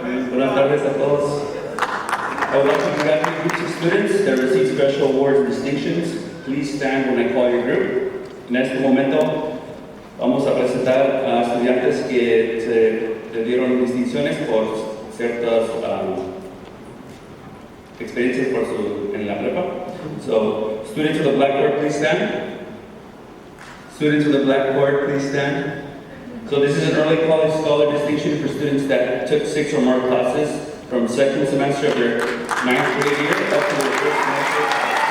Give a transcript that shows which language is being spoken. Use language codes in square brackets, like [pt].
[es] Buenas tardes a todos. [en] I would like to congratulate groups of students that received special awards and distinctions. Please stand when I call your group. [es] En este momento vamos a presentar a estudiantes que se dieron distinciones por ciertas experiencias en la prepa. [en] So, students of the blackboard, please stand. Students of the blackboard, please stand. So this is an early college scholar distinction for students that took 6 or more classes from second semester of their 9th grade year up to their first semester.